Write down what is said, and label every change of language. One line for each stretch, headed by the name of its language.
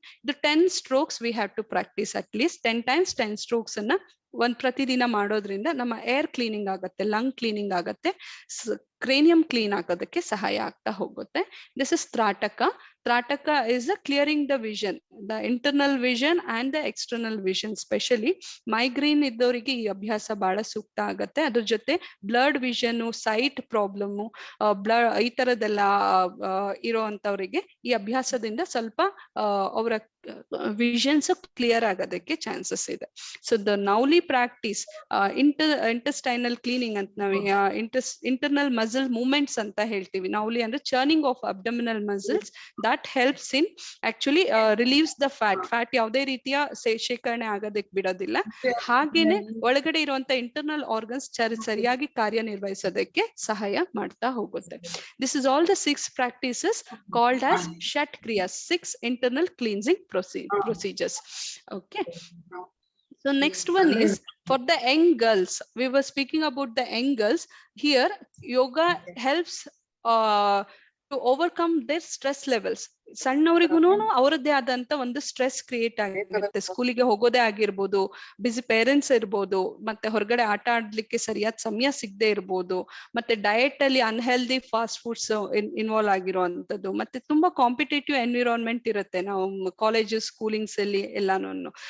Kannada: ಇದು
English: 10 strokes we have to practice at least 10 times 10 strokes
Kannada: ಅನ್ನ ಪ್ರತಿದಿನ ಮಾಡೋದ್ರಿಂದ ನಮ್ಮ ಏರ್ ಕ್ಲೀನಿಂಗ್ ಆಗತ್ತೆ, ಲಂಗ್ ಕ್ಲೀನಿಂಗ್ ಆಗತ್ತೆ, ಕ್ರೇನಿಯಂ ಕ್ಲೀನ್ ಆಗೋದಕ್ಕೆ ಸಹಾಯ ಆಗ್ತಾ ಹೋಗುತ್ತೆ.
English: This is trataka. Trataka is clearing the vision, the internal vision and the external vision. Specially
Kannada: migraine ಇದ್ದವರಿಗೆ ಈ ಅಭ್ಯಾಸ ಬಹಳ ಸೂಕ್ತ ಆಗತ್ತೆ. ಅದ್ರ ಜೊತೆ ಬ್ಲಡ್ ವಿಷನ್, ಸೈಟ್ ಪ್ರಾಬ್ಲಮ್, ಈ ತರದೆಲ್ಲ ಇರೋಂತವರಿಗೆ ಈ ಅಭ್ಯಾಸದಿಂದ ಸ್ವಲ್ಪ ಅವರ ವಿಷನ್ಸ್ ಕ್ಲಿಯರ್ ಆಗೋದಕ್ಕೆ ಚಾನ್ಸಸ್ ಇದೆ.
English: so the nauli practice intestinal cleaning
Kannada: ಅಂತ ನಾವು ಇಂಟರ್ನಲ್ ಮಸಲ್ ಮೂವ್ಮೆಂಟ್ಸ್ ಅಂತ ಹೇಳ್ತೀವಿ.
English: ನೌಲಿ ಅಂದ್ರೆ churning of abdominal muscles. that helps in actually relieves the fat
Kannada: ಯಾವುದೇ ರೀತಿಯ ಶೇಖರಣೆ ಆಗೋದಕ್ಕೆ ಬಿಡೋದಿಲ್ಲ. ಹಾಗೇನೆ ಒಳಗಡೆ ಇರುವಂತ ಇಂಟರ್ನಲ್ ಆರ್ಗನ್ಸ್ ಸರಿಯಾಗಿ ಕಾರ್ಯನಿರ್ವಹಿಸೋದಕ್ಕೆ ಸಹಾಯ ಮಾಡ್ತಾ ಹೋಗುತ್ತೆ.
English: This is all the 6 practices called as Shat Kriyas, 6 internal cleansing procedures. Okay. So next one is for the young girls. We were speaking about the young girls. Here yoga helps to overcome their stress levels.
Kannada: ಸಣ್ಣವರಿಗೂ ಅವರದ್ದೇ ಆದಂತ ಒಂದು stress create ಆಗಿರುತ್ತೆ. ಸ್ಕೂಲಿಗೆ ಹೋಗೋದೇ ಆಗಿರ್ಬೋದು, ಬಿಸಿ parents ಇರ್ಬೋದು, ಮತ್ತೆ ಹೊರಗಡೆ ಆಟ ಆಡ್ಲಿಕ್ಕೆ ಸರಿಯಾದ ಸಮಯ ಸಿಗದೆ ಇರ್ಬೋದು, ಮತ್ತೆ ಡಯಟ್ ಅಲ್ಲಿ ಅನ್ಹೆಲ್ದಿ ಫಾಸ್ಟ್ ಫುಡ್ಸ್ ಇನ್ವಾಲ್ವ್ ಆಗಿರುವಂತದ್ದು, ಮತ್ತೆ ತುಂಬಾ ಕಾಂಪಿಟೇಟಿವ್ ಎನ್ವಿರಾನ್ಮೆಂಟ್ ಇರುತ್ತೆ ನಾವು ಕಾಲೇಜಸ್ ಸ್ಕೂಲಿಂಗ್ಸ್ ಅಲ್ಲಿ ಎಲ್ಲಾನು.